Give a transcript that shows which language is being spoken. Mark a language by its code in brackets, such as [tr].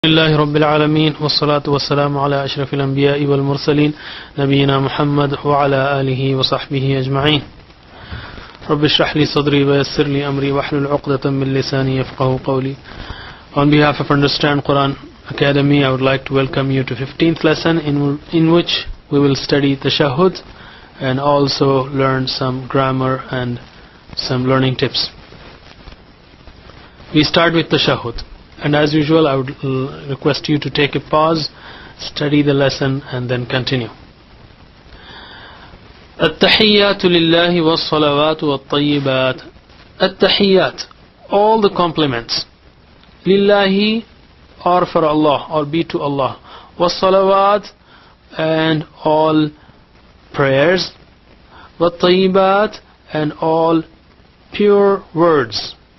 [ar] لله رب العالمين والصلاة والسلام على أشرف الأنبياء والمرسلين نبينا محمد وعلى آله وصحبه أجمعين. رب اشرح لي صدري ويسر لي أمري واحلل عقدة من لساني يفقهوا قولي. [en] On behalf of Understand Quran Academy, I would like to welcome you to 15th lesson in which we will study Tashahhud and also learn some grammar and some learning tips. We start with Tashahhud, and as usual I would request you to take a pause, study the lesson and then continue. [ar] التحيات لله والصلوات والطيبات. [en] التحيات, all the compliments. Lillahi, or for Allah, or be to Allah. والصلوات, and all prayers. والطيبات, and all pure words.